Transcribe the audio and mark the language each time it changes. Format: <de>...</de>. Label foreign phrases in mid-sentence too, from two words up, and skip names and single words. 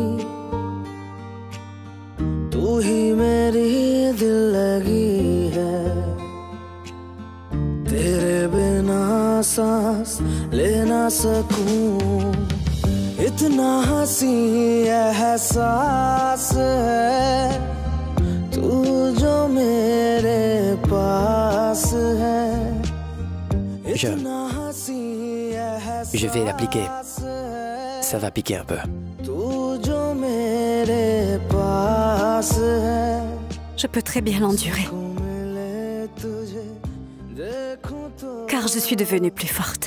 <hi>तू ही मेरी दिल लगी है, तेरे बिना सांस ले ना सकूं, इतना हंसी एहसास है तू जो मेरे पास है, इतना हंसी एहसास</hi> <fr>Je vais l'appliquer. Ça va piquer un peu.</fr> <hi>तू जो मेरे पास है,</hi> <fr>Je peux très bien l'endurer,</fr> <hi>मिले तुझे देखूं तो,</hi> <fr>car je suis devenue plus forte.</fr>